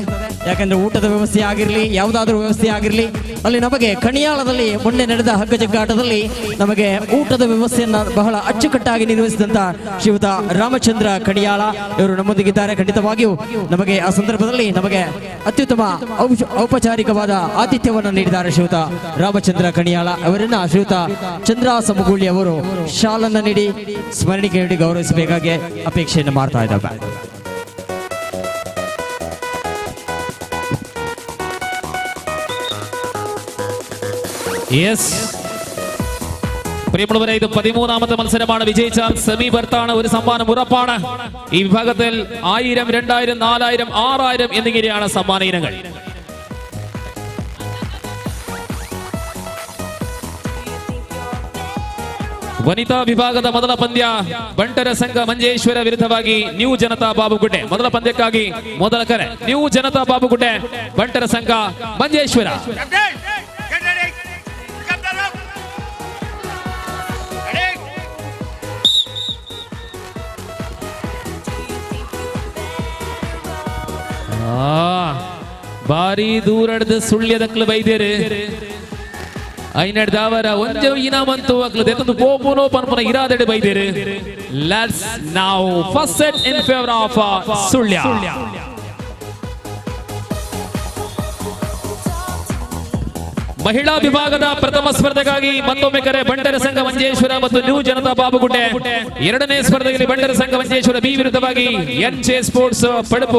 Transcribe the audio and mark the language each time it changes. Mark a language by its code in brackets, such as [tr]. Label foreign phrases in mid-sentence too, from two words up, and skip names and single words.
[kn] ಯಾಕಂದ್ರೆ ಊಟದ ವ್ಯವಸ್ಥೆ ಆಗಿರಲಿ, ಯಾವುದಾದ್ರೂ ವ್ಯವಸ್ಥೆ ಆಗಿರಲಿ, ಅಲ್ಲಿ ನಮಗೆ ಕಣಿಯಾಳದಲ್ಲಿ ಮೊನ್ನೆ ನಡೆದ ಹಗ್ಗ ಜಗ್ಗಾಟದಲ್ಲಿ ನಮಗೆ ಊಟದ ವ್ಯವಸ್ಥೆಯನ್ನ ಬಹಳ ಅಚ್ಚುಕಟ್ಟಾಗಿ ನಿರ್ವಹಿಸಿದಂತ ಶ್ರೀಯುತ ರಾಮಚಂದ್ರ ಕಣಿಯಾಳ ಇವರು ನಮ್ಮೊಂದಿಗಿದ್ದಾರೆ. ಖಂಡಿತವಾಗಿಯೂ ನಮಗೆ ಆ ಸಂದರ್ಭದಲ್ಲಿ ನಮಗೆ ಅತ್ಯುತ್ತಮ ಔಪಚಾರಿಕವಾದ ಆತಿಥ್ಯವನ್ನು ನೀಡಿದ್ದಾರೆ ಶ್ರೀಯುತ ರಾಮಚಂದ್ರ ಕಣಿಯಾಳ ಅವರನ್ನ ಶ್ರೀಯುತ ಚಂದ್ರ ಸಮಗೂಳಿ ಅವರು ಶಾಲನ್ನು ನೀಡಿ ಸ್ಮರಣಿಕೆ ನೀಡಿ ಗೌರವಿಸಬೇಕಾಗಿ ಅಪೇಕ್ಷೆಯನ್ನು ಮಾಡ್ತಾ ಇದ್ದಾರೆ. [ml] പ്രിയമുള്ളവരെ, ഇത് 13ാമത്തെ മത്സരമാണ്. വിജയിച്ചാൽ സെമി ബർത്താണ്, ഒരു സമ്മാനം ഉറപ്പാണ്. ഈ വിഭാഗത്തിൽ 1000, 2000, 4000, 6000 എന്നിങ്ങനെയാണ് സമ്മാന ഇനങ്ങൾ. [kn] ವನಿತಾ ವಿಭಾಗದ ಮೊದಲ ಪಂದ್ಯ ಬಂಟರ ಸಂಘ ಮಂಜೇಶ್ವರ ವಿರುದ್ಧವಾಗಿ ನ್ಯೂ ಜನತಾ ಬಾಬುಗುಡ್ಡೆ. ಮೊದಲ ಪಂದ್ಯಕ್ಕಾಗಿ ಮೊದಲ ಕರೆ ನ್ಯೂ ಜನತಾ ಬಾಬುಗುಡ್ಡೆ ಬಂಟರ ಸಂಘ ಮಂಜೇಶ್ವರ. [tcy] ಬಾರಿ ದೂರಡ್ದ ಸುಳ್ಯದಕ್ಲು ಬೈದೇರು ಐನಡ್ದವರ ಒಂಜು ಇನಾಮಂತು ಅಕ್ಲು ದೆತ್ತದು ಪೋಪುನೋ ಪನ್ಪುನ ಇರಾದೆಡೆ ಬೈದೇರು. [en] Let's now first set in favour of ಸುಳ್ಯ. [kn] ಮಹಿಳಾ ವಿಭಾಗದ ಪ್ರಥಮ ಸ್ಪರ್ಧೆಗಾಗಿ ಮತ್ತೊಮ್ಮೆ ಕರೆ ಬಂಟರ ಸಂಘ ಮಂಜೇಶ್ವರ ಮತ್ತು ನ್ಯೂ ಜನತಾ ಬಾಬುಗುಡ್ಡೆ. ಎರಡನೇ ಸ್ಪರ್ಧೆಯಲ್ಲಿ ಬಂಟರ ಸಂಘ ಮಂಜೇಶ್ವರ ಬಿ ವಿರುದ್ಧವಾಗಿ ಎನ್ಜೆ ಸ್ಪೋರ್ಟ್ಸ್ ಪಡಪು.